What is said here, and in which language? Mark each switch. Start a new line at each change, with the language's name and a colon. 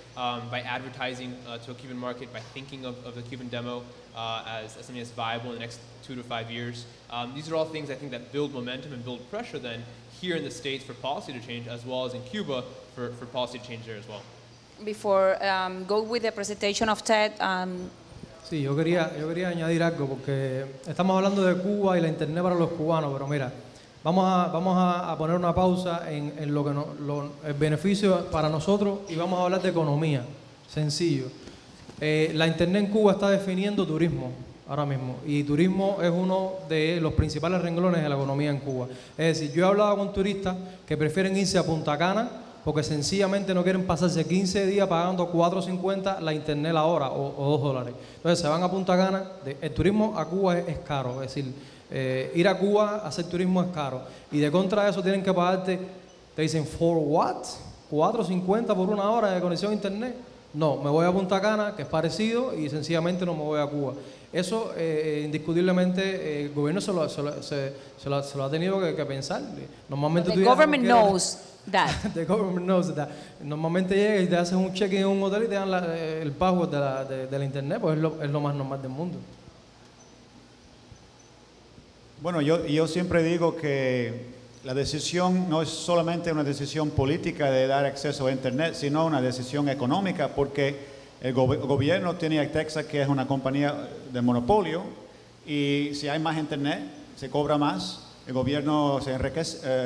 English: By advertising to a Cuban market, by thinking of the Cuban demo as something that's viable in the next 2 to 5 years. These are all things I think that build momentum and build pressure then here in the States for policy to change, as well as in Cuba for policy to change there as well. Before go with the presentation of Ted,
Spanish: Sí, yo quería añadir algo porque estamos hablando de Cuba y la internet para los cubanos, pero mira, vamos a poner una pausa en lo que el beneficio para nosotros y vamos a hablar de economía, sencillo. La internet en Cuba está definiendo turismo ahora mismo y turismo es uno de los principales renglones de la economía en Cuba. Es decir, yo he hablado con turistas que prefieren irse a Punta Cana porque sencillamente no quieren pasarse 15 días pagando $4.50 la internet la hora o $2. Entonces se van a Punta Cana. El turismo a Cuba es caro, es decir, ir a Cuba a hacer turismo es caro. Y de contra de eso tienen que pagarte, te dicen,
English: ¿for what?
Spanish: ¿4.50 por una hora de conexión a internet? No, me voy a Punta Cana, que es parecido, y sencillamente no me voy a Cuba. Eso, indiscutiblemente, el gobierno se lo ha tenido que pensar. Normalmente
English: the government knows that. The government knows that.
Spanish: Normalmente llegas y te haces un check-in en un hotel y te dan el password de la internet, pues es lo más normal del mundo. Bueno, yo siempre digo que la decisión no es solamente una decisión política de dar acceso a internet, sino una decisión económica, porque el gobierno tiene a Texas, que es una compañía de monopolio, y si hay más internet, se cobra más, el gobierno se enriquece.